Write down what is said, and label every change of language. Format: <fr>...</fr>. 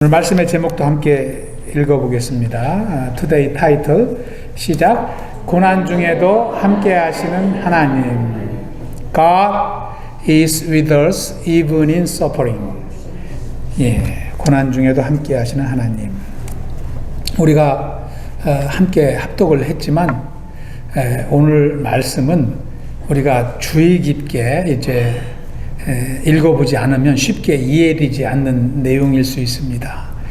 <ko>오늘 말씀의 제목도 함께 읽어보겠습니다.</ko> <en>Today title</en> <ko>시작. 고난 중에도 함께 하시는 하나님.</ko> <en>God is with us even in suffering.</en> <ko>고난 중에도 함께 하시는 하나님. 우리가 함께 합독을 했지만 오늘 말씀은 우리가 주의 깊게 이제 읽어보지 않으면 쉽게 이해되지 않는 내용일 수 있습니다.</ko>